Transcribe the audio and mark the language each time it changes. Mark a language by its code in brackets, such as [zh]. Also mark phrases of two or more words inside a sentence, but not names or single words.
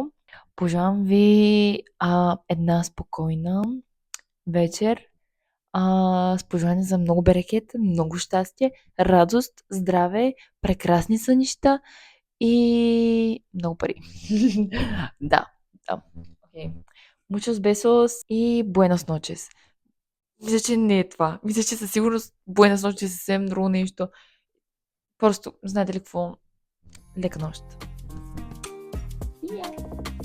[bg] Пожелавам ви една спокойна вечер, с пожелание за много берекет, много щастие, радост, здраве, прекрасни сънища и много пари. Да. Okay. [es] Muchos besos y buenas noches. [bg] Мисля, че не е това. Мисля, че със сигурност буйна нощ е съвсем друго нещо. Просто, знаете ли какво? Лека нощ. Yeah.